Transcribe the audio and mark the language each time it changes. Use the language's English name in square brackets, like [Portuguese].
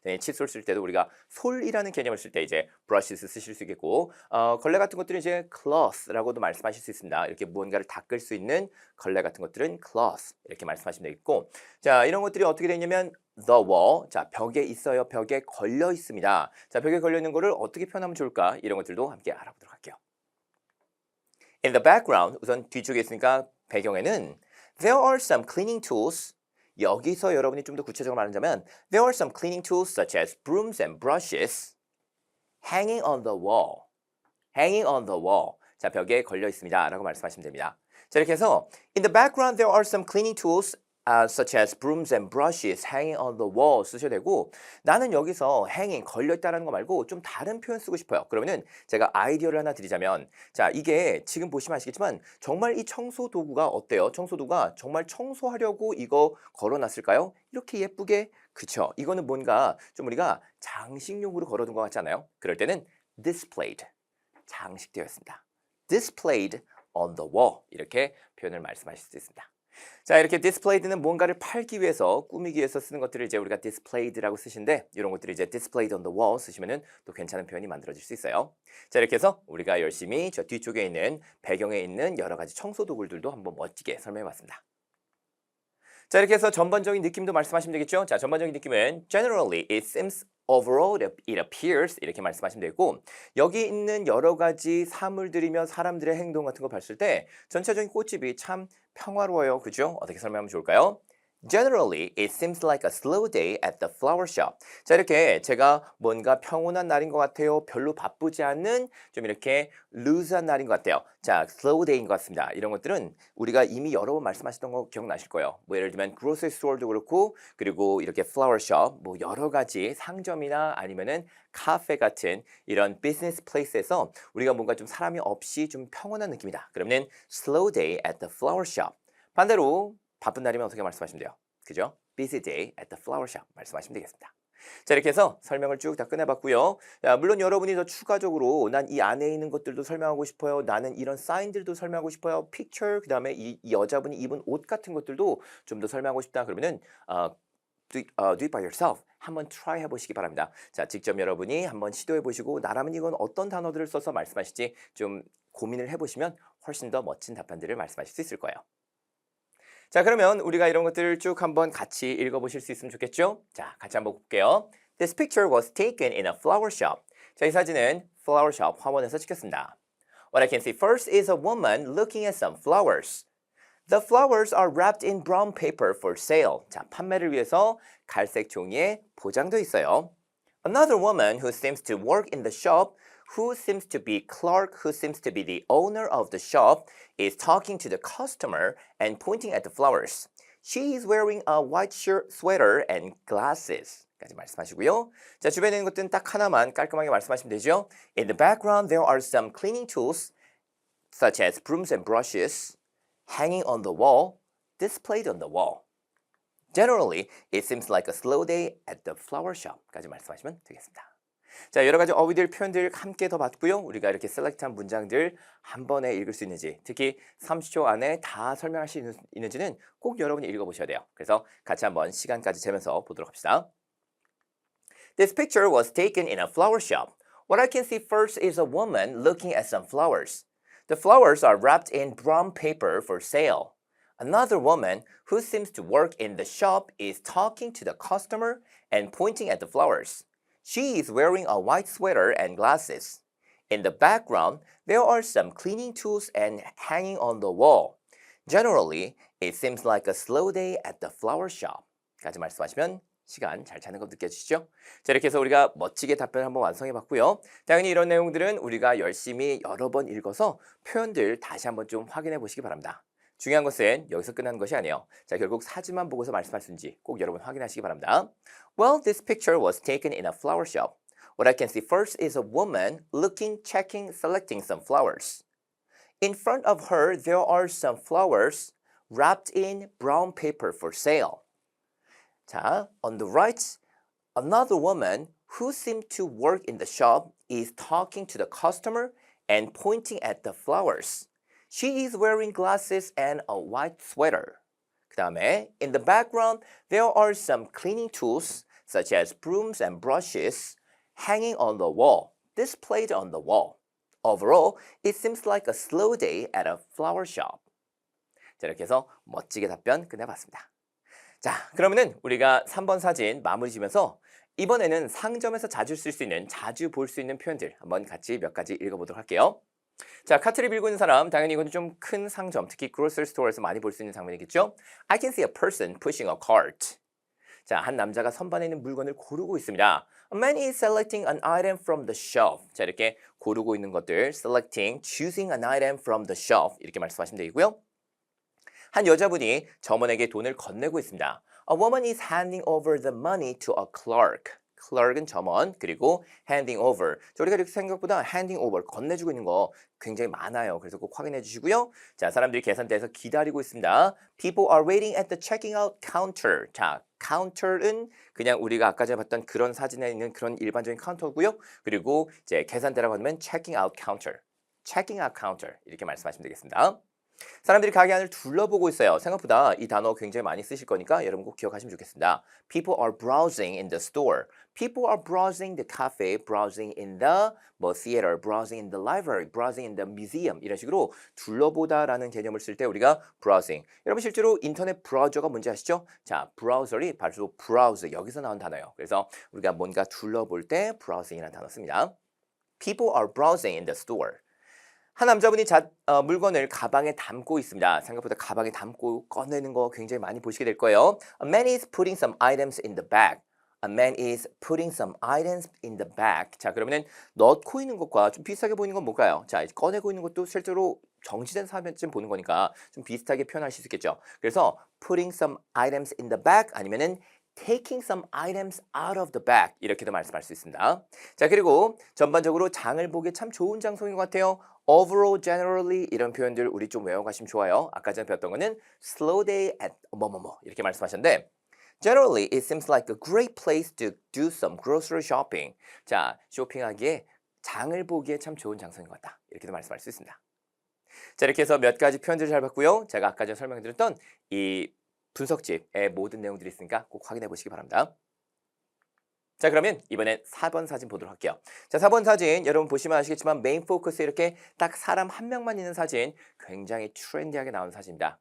[Korean] 칫솔 쓸 때도 우리가 솔이라는 개념을 쓸 때 이제 brushes 쓰실 수 있겠고 걸레 같은 것들은 이제 cloth라고도 말씀하실 수 있습니다. 이렇게 무언가를 닦을 수 있는 걸레 같은 것들은 cloth 이렇게 말씀하시면 되겠고 자, 이런 것들이 어떻게 되냐면 [English] the wall, [Korean] 자, 벽에 있어요. 벽에 걸려 있습니다. 자, 벽에 걸려 있는 거를 어떻게 표현하면 좋을까? 이런 것들도 함께 알아보도록 할게요. [English] In the background, [Korean] 우선 뒤쪽에 있으니까 배경에는 [English] there are some cleaning tools. [Korean] 여기서 여러분이 좀 더 구체적으로 말하자면 [English] there are some cleaning tools such as brooms and brushes hanging on the wall. hanging on the wall. [Korean] 자, 벽에 걸려 있습니다. 라고 말씀하시면 됩니다. 자, 이렇게 해서 [English] in the background there are some cleaning tools such as brooms and brushes hanging on the wall [Korean] 쓰셔야 되고 나는 여기서 hanging 걸려있다라는 거 말고 좀 다른 표현 쓰고 싶어요. 그러면은 제가 아이디어를 하나 드리자면 자, 이게 지금 보시면 아시겠지만 정말 이 청소 도구가 어때요? 청소 도구가 정말 청소하려고 이거 걸어놨을까요? 이렇게 예쁘게 그쵸? 이거는 뭔가 좀 우리가 장식용으로 걸어둔 것 같지 않아요? 그럴 때는 displayed 장식되어 있습니다. [English] displayed on the wall [Korean] 이렇게 표현을 말씀하실 수 있습니다. 자, 이렇게 displayed는 뭔가를 팔기 위해서 꾸미기 위해서 쓰는 것들을 이제 우리가 displayed라고 쓰시는데 이런 것들을 이제 [English] displayed on the wall [Korean] 쓰시면은 또 괜찮은 표현이 만들어질 수 있어요. 자, 이렇게 해서 우리가 열심히 저 뒤쪽에 있는 배경에 있는 여러 가지 청소 도구들도 한번 멋지게 설명해 봤습니다. 자, 이렇게 해서 전반적인 느낌도 말씀하시면 되겠죠. 자, 전반적인 느낌은 [English] generally it seems overall it appears [Korean] 이렇게 말씀하시면 되고 여기 있는 여러 가지 사물들이며 사람들의 행동 같은 거 봤을 때 전체적인 꽃집이 참 평화로워요. 그죠? 어떻게 설명하면 좋을까요? [English] Generally, it seems like a slow day at the flower shop. [Korean] 자, 이렇게 제가 뭔가 평온한 날인 것 같아요. 별로 바쁘지 않은 좀 이렇게 루즈한 날인 것 같아요. 자, slow day인 것 같습니다. 이런 것들은 우리가 이미 여러 번 말씀하셨던 거 기억나실 거예요. 뭐 예를 들면 grocery store도 그렇고 그리고 이렇게 flower shop 뭐 여러 가지 상점이나 아니면은 카페 같은 이런 비즈니스 플레이스에서 우리가 뭔가 좀 사람이 없이 좀 평온한 느낌이다. [English] 그러면 slow day at the flower shop. [Korean] 반대로 바쁜 날이면 어떻게 말씀하시면 돼요? 그죠? [English] Busy day at the flower shop [Korean] 말씀하시면 되겠습니다. 자, 이렇게 해서 설명을 쭉 다 끝내봤고요. 야, 물론 여러분이 더 추가적으로 난 이 안에 있는 것들도 설명하고 싶어요. 나는 이런 사인들도 설명하고 싶어요. picture, 그 다음에 이 여자분이 입은 옷 같은 것들도 좀 더 설명하고 싶다. [English] 그러면은 do it by yourself. [Korean] 한번 try 해보시기 바랍니다. 자, 직접 여러분이 한번 시도해보시고 나라면 이건 어떤 단어들을 써서 말씀하실지 좀 고민을 해보시면 훨씬 더 멋진 답변들을 말씀하실 수 있을 거예요. 자, 그러면 우리가 이런 것들을 쭉 한번 같이 읽어보실 수 있으면 좋겠죠? 자, 같이 한번 볼게요. [English] This picture was taken in a flower shop. [Korean] 자, 이 사진은 flower shop 화원에서 찍혔습니다. [English] What I can see first is a woman looking at some flowers. The flowers are wrapped in brown paper for sale. [Korean] 자, 판매를 위해서 갈색 종이에 포장돼 있어요. [English] Another woman who seems to work in the shop, who seems to be clerk, who seems to be the owner of the shop, is talking to the customer and pointing at the flowers. She is wearing a white shirt, sweater and glasses. [Korean] 까지 말씀하시고요. 자, 주변에 있는 것들은 딱 하나만 깔끔하게 말씀하시면 되죠. [English] In the background, there are some cleaning tools, such as brooms and brushes, hanging on the wall, displayed on the wall. Generally, it seems like a slow day at the flower shop. [Korean] 까지 말씀하시면 되겠습니다. 자, 여러 가지 어휘들, 표현들 함께 더 봤고요. 우리가 이렇게 셀렉트한 문장들 한 번에 읽을 수 있는지, 특히 30초 안에 다 설명할 수 있는지는 꼭 여러분이 읽어보셔야 돼요. 그래서 같이 한번 시간까지 재면서 보도록 합시다. [English] This picture was taken in a flower shop. What I can see first is a woman looking at some flowers. The flowers are wrapped in brown paper for sale. Another woman who seems to work in the shop is talking to the customer and pointing at the flowers. She is wearing a white sweater and glasses. In the background, there are some cleaning tools and hanging on the wall. Generally, it seems like a slow day at the flower shop. [Korean] 까지 말씀하시면 시간 잘 차는 거 느껴지시죠? 자, 이렇게 해서 우리가 멋지게 답변을 한번 완성해 봤고요. 당연히 이런 내용들은 우리가 열심히 여러 번 읽어서 표현들 다시 한번 좀 확인해 보시기 바랍니다. 중요한 것은 여기서 끝나는 것이 아니에요. 자, 결국 사진만 보고서 말씀할 수 있는지 꼭 여러분 확인하시기 바랍니다. [English] Well, this picture was taken in a flower shop. What I can see first is a woman looking, checking, selecting some flowers. In front of her, there are some flowers wrapped in brown paper for sale. 자, on the right, another woman who seemed to work in the shop is talking to the customer and pointing at the flowers. She is wearing glasses and a white sweater. [Korean] 그 다음에 [English] in the background, there are some cleaning tools such as brooms and brushes hanging on the wall, displayed on the wall. Overall, it seems like a slow day at a flower shop. [Korean] 자, 이렇게 해서 멋지게 답변 끝내봤습니다. 자, 그러면은 우리가 3번 사진 마무리 지면서 이번에는 상점에서 자주 쓸 수 있는, 자주 볼 수 있는 표현들 한번 같이 몇 가지 읽어보도록 할게요. 자, 카트를 밀고 있는 사람, 당연히 이건 좀 큰 상점, 특히 grocery store에서 많이 볼 수 있는 장면이겠죠? [English] I can see a person pushing a cart. [Korean] 자, 한 남자가 선반에 있는 물건을 고르고 있습니다. [English] A man is selecting an item from the shelf. [Korean] 자, 이렇게 고르고 있는 것들, [English] selecting, choosing an item from the shelf [Korean] 이렇게 말씀하시면 되고요. 한 여자분이 점원에게 돈을 건네고 있습니다. [English] A woman is handing over the money to a clerk. [Korean] clerk은 점원, 그리고 handing over. 자, 우리가 이렇게 생각보다 handing over, 건네주고 있는 거 굉장히 많아요. 그래서 꼭 확인해 주시고요. 자, 사람들이 계산대에서 기다리고 있습니다. [English] People are waiting at the checking out counter. [Korean] 자, counter는 그냥 우리가 아까 전에 봤던 그런 사진에 있는 그런 일반적인 카운터고요. 그리고 이제 계산대라고 하면 checking out counter. checking out counter 이렇게 말씀하시면 되겠습니다. 사람들이 가게 안을 둘러보고 있어요. 생각보다 이 단어 굉장히 많이 쓰실 거니까 여러분 꼭 기억하시면 좋겠습니다. [English] People are browsing in the store. People are browsing the cafe, browsing in the theater, browsing in the library, browsing in the museum [Korean] 이런 식으로 둘러보다라는 개념을 쓸 때 우리가 [English] browsing. [Korean] 여러분 실제로 인터넷 브라우저가 뭔지 아시죠? 자, 브라우저리 바로 browse 여기서 나온 단어예요. 그래서 우리가 뭔가 둘러볼 때 browsing이라는 단어 씁니다. People are browsing in the store. 한 남자분이 물건을 가방에 담고 있습니다. 생각보다 가방에 담고 꺼내는 거 굉장히 많이 보시게 될 거예요. [English] A man is putting some items in the bag. A man is putting some items in the bag. [Korean] 자, 그러면은 넣고 있는 것과 좀 비슷하게 보이는 건 뭘까요? 자, 이제 꺼내고 있는 것도 실제로 정지된 사면쯤 보는 거니까 좀 비슷하게 표현하실 수 있겠죠. [English] 그래서 putting some items in the bag 아니면은 taking some items out of the bag [Korean] 이렇게도 말씀할 수 있습니다. 자, 그리고 전반적으로 장을 보기에 참 좋은 장소인 것 같아요. Overall, generally 이런 표현들 우리 좀 외워가시면 좋아요. 아까 전에 배웠던 거는 [English] slow day at 뭐뭐뭐 [Korean] 이렇게 말씀하셨는데 [English] Generally, it seems like a great place to do some grocery shopping. [Korean] 자, 쇼핑하기에 장을 보기에 참 좋은 장소인 것 같다. 이렇게도 말씀할 수 있습니다. 자, 이렇게 해서 몇 가지 표현들을 잘 봤고요. 제가 아까 전에 설명드렸던 이 분석집의 모든 내용들이 있으니까 꼭 확인해 보시기 바랍니다. 자, 그러면 이번엔 4번 사진 보도록 할게요. 자, 4번 사진 여러분 보시면 아시겠지만 메인 포커스에 이렇게 딱 사람 한 명만 있는 사진 굉장히 트렌디하게 나온 사진입니다.